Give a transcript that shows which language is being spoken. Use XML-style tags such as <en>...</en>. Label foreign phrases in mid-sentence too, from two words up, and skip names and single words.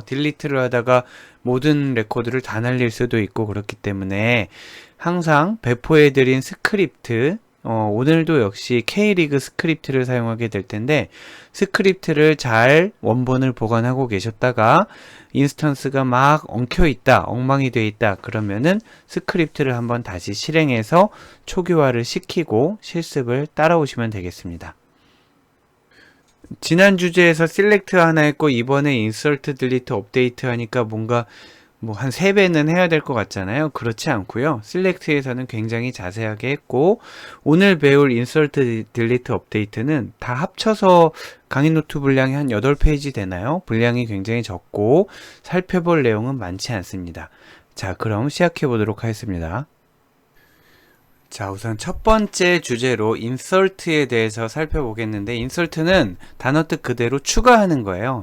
<ko>딜리트를 하다가 모든 레코드를 다 날릴 수도 있고, 그렇기 때문에 항상 배포해 드린 스크립트, 오늘도 역시 K리그 스크립트를 사용하게 될 텐데, 스크립트를 잘 원본을 보관하고 계셨다가 인스턴스가 막 엉켜 있다, 엉망이 돼 있다, 그러면은 스크립트를 한번 다시 실행해서 초기화를 시키고 실습을 따라오시면 되겠습니다. 지난 주제에서 select 하나 했고 이번에</ko> <en>insert, delete, update</en> <ko>하니까 뭔가 한 3배는 해야 될 것 같잖아요. 그렇지 않고요. select에서는 굉장히 자세하게 했고, 오늘 배울</ko> <en>insert, delete,</en> <ko>update는 다 합쳐서 강의 노트 분량이 한 8페이지 되나요? 분량이 굉장히 적고 살펴볼 내용은 많지 않습니다. 자, 그럼 시작해 보도록 하겠습니다. 자, 우선 첫 번째 주제로 insert에 대해서 살펴보겠는데, insert는 단어 뜻 그대로 추가하는 거예요.</ko>